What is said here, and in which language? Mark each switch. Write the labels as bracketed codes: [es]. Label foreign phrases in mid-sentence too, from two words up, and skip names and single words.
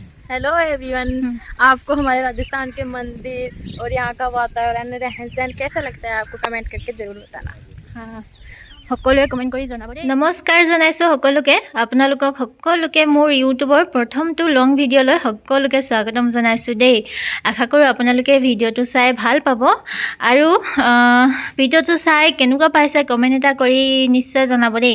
[en] hello everyone, [hi] आपको हमारे राजस्थान के मंदिर और यहाँ का वातावरण रहन सहन कैसा लगता है आपको कमेंट करके जरूर बताना। [as] সকলোৱে কমেন্ট কৰি জনাব দেই। নমস্কাৰ জনাইছো সকলোকে আপোনালোকক সকলোকে মোৰ ইউটিউবৰ প্ৰথমটো [en] long video [as] সকলোকে স্বাগতম জনাইছো দেই। আশা কৰোঁ আপোনালোকে ভিডিঅ'টো চাই ভাল পাব আৰু ভিডিঅ'টো চাই কেনেকুৱা পাইছে কমেন্ট এটা কৰি নিশ্চয় জনাব দেই।